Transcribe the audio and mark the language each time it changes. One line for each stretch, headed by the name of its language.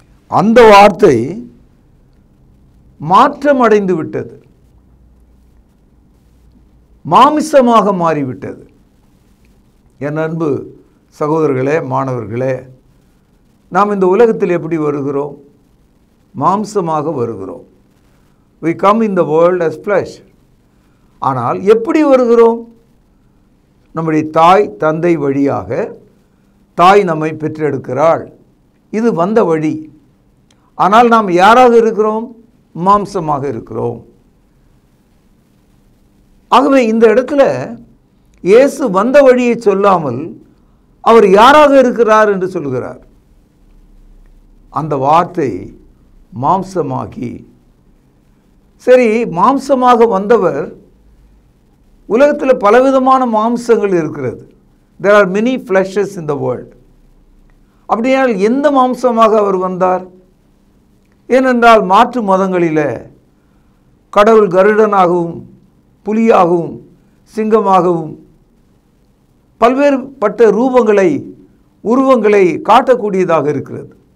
Tamil: அந்த வார்த்தை மாற்றம் அடைந்து விட்டது, மாமிசமாக மாறிவிட்டது. என் அன்பு சகோதரர்களே, மாணவர்களே, நாம் இந்த உலகத்தில் எப்படி வருகிறோம்? மாம்சமாக வருகிறோம்.
English: We come in the world as flesh.
Tamil: ஆனால் எப்படி வருகிறோம்? நம்முடைய தாய் தந்தை வழியாக தாய் நம்மை பெற்றெடுக்கிறாள். இது வந்த வழி. ஆனால் நாம் யாராக இருக்கிறோம்? மாம்சமாக இருக்கிறோம். ஆகவே இந்த இடத்துல இயேசு வந்த வழியை சொல்லாமல் அவர் யாராக இருக்கிறார் என்று சொல்கிறார். அந்த வார்த்தை மாம்சமாகி. சரி, மாம்சமாக வந்தவர், உலகத்தில் பலவிதமான மாம்சங்கள் இருக்கிறது.
English: There are many fleshes in the world.
Tamil: அப்படியால் எந்த மாம்சமாக அவர் வந்தார்? ஏனென்றால் மாற்று மதங்களில் கடவுள் கருடனாகவும் புலியாகவும் சிங்கமாகவும் பல்வேறுபட்ட உருவங்களை காட்டக்கூடியதாக இருக்கிறது.